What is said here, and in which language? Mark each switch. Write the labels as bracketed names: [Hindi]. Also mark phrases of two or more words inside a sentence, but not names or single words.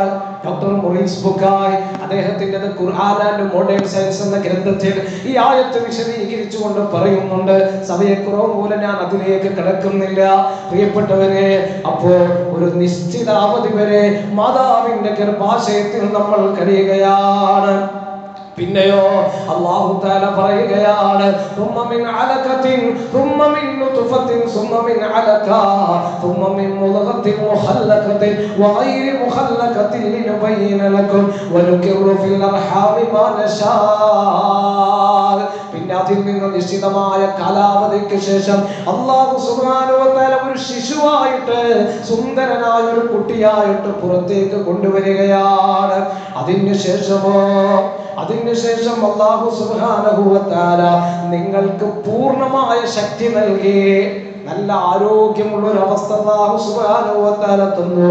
[Malayalam] ഡോക്ടർ മൊറീസ് ബുക്കായ് അദ്ദേഹത്തിന്റെ ഖുർആൻ ആൻഡ് മോഡേൺ സയൻസ് എന്ന ഗ്രന്ഥത്തിൽ ഈ ആയത്ത് വിശദീകരിച്ചുകൊണ്ട് പറയുന്നുണ്ട്. സമയക്കുറവ് മൂലം ഞാൻ അതിലേക്ക് കടക്കുന്നില്ല പ്രിയപ്പെട്ടവരെ. അപ്പോൾ ഒരു നിശ്ചിത അവധി വരെ മാതാവിന്റെ ഗർഭാശയത്തിൽ നമ്മൾ കഴിയുകയാണ്. പിന്നെയോ [Arabic] الله تعالى [Malayalam] പറയുകയാണ്, [Arabic] ثم من علقة ثم من نطفة ثم من علقة ثم من مضغة مخلقة وغير مخلقة لنبين لكم ونقر في الأرحام ما نشاء. [Malayalam] പിന്നെ അതിൽ നിന്ന് നിശ്ചിതമായ കാലാവധിക്ക് ശേഷം [Arabic] الله سبحانه وتعالى [Malayalam] ഒരു ശിശുവായിട്ട് സുന്ദരനായ ഒരു കുട്ടിയായിട്ട് പുറത്തേക്ക് കൊണ്ടുവരികയാണ്. അതിനുശേഷം [Arabic] الله سبحانه وتعالى [Malayalam] നിങ്ങൾക്ക് പൂർണ്ണമായ ശക്തി നൽകി നല്ല ആരോഗ്യമുള്ള ഒരു അവസ്ഥ [Arabic] الله سبحانه وتعالى [Malayalam] തന്നു.